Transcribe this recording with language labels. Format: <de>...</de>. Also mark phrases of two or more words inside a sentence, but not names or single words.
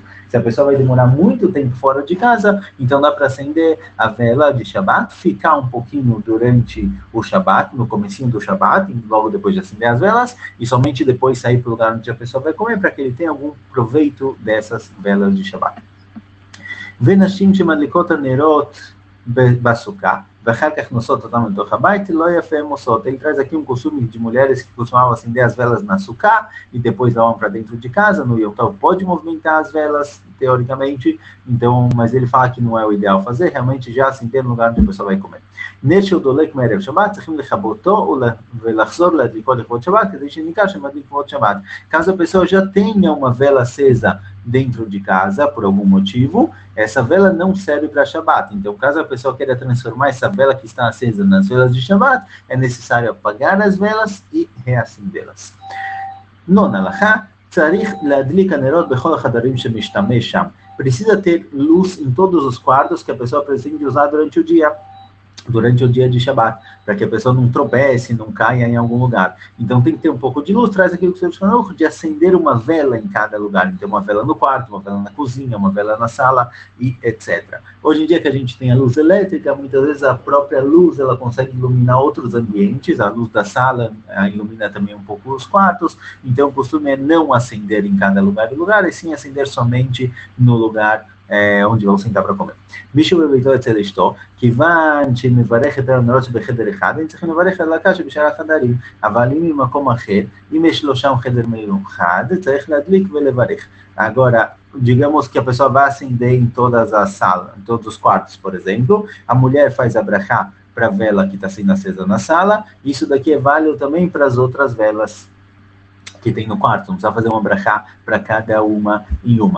<pt>Se a pessoa vai demorar muito tempo fora de casa, então dá para acender a vela de Shabbat, ficar um pouquinho durante o Shabbat, no comecinho do Shabbat, logo depois de acender as velas, e somente depois sair para o lugar onde a pessoa vai comer, para que ele tenha algum proveito dessas velas de Shabbat.</pt> <he>ונשים שמדליקות הנרות בסוכה, ואחר כך נושאות אותם לתוך הבית, לא יפה הם עושות.</he> <pt>Ele traz aqui um costume de mulheres que costumavam acender as velas na sukkah e depois levavam para dentro de casa. No Yom Tov pode movimentar as velas, teoricamente, então, mas ele fala que não é o ideal fazer, realmente já acender no lugar onde a pessoa vai comer.</pt> <he>נר שהוא דולק מערב שבת, צריכים לכבותו ולחזור להדליקות לכבוד שבת, כדי שניכר שמדליק לכבוד שבת.</he> <pt>Caso a pessoa já tenha uma vela acesa dentro de casa, por algum motivo, essa vela não serve para Shabbat. Então, caso a pessoa queira transformar essa vela que está acesa nas velas de Shabbat, é necessário apagar as velas e reacendê-las. Nona alachá,</pt> <he>צריך להדליק הנרות בכל החדרים שמשתמש שם.</he> <pt>Precisa ter luz em todos os quartos que a pessoa pretende usar durante o dia de Shabbat, para que a pessoa não tropece, não caia em algum lugar. Então tem que ter um pouco de luz, traz aquilo que você falou, de acender uma vela em cada lugar. Então uma vela no quarto, uma vela na cozinha, uma vela na sala, e etc. Hoje em dia que a gente tem a luz elétrica, muitas vezes a própria luz, ela consegue iluminar outros ambientes, a luz da sala ilumina também um pouco os quartos, então o costume é não acender em cada lugar, e sim acender somente no lugar onde vão sentar para comer.</pt> <he>מישהו בביתו אצל אשתו, כיוון שהיא מברכת על הנרות שבחדר אחד, הם צריכים לברך על הקה שבשאר החדרים, אבל אם במקום אחר, אם יש לו שם חדר מיוחד, צריך להדליק ולברך.</he> <pt>Agora, digamos que a pessoa vai acender em todas as salas, em todos os quartos, por exemplo, a mulher faz a brachá para a vela que está sendo acesa na sala, isso daqui é válido também para as outras velas que tem no quarto, não precisa fazer uma brachá para cada uma em uma.</pt>